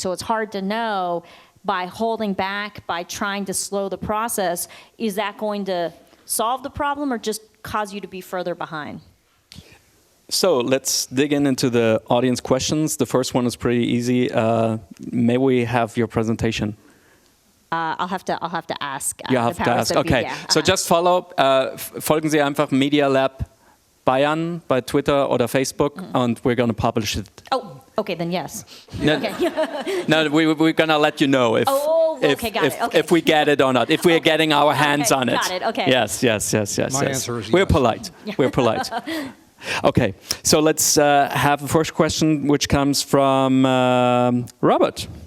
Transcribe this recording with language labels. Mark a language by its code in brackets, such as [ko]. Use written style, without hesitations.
[en] So it's hard to know, by holding back, by trying to slow the process, is that going to solve the problem or just cause you to be further behind? So let's dig into the audience questions. The first one is pretty easy. May we have your presentation? I'll have to ask. You have to ask. Okay. Yeah. So just follow. [de] Folgen Sie einfach Media Lab Bayern bei Twitter oder Facebook, [en] and we're going to publish it. Oh, okay, then yes. No, okay. No, we're going to let you know if if we get it or not, if we're getting our hands on it. Got it, okay. Yes. My answer is yes. We're polite. We're polite. Okay, so let's have the first question, which comes from Robert.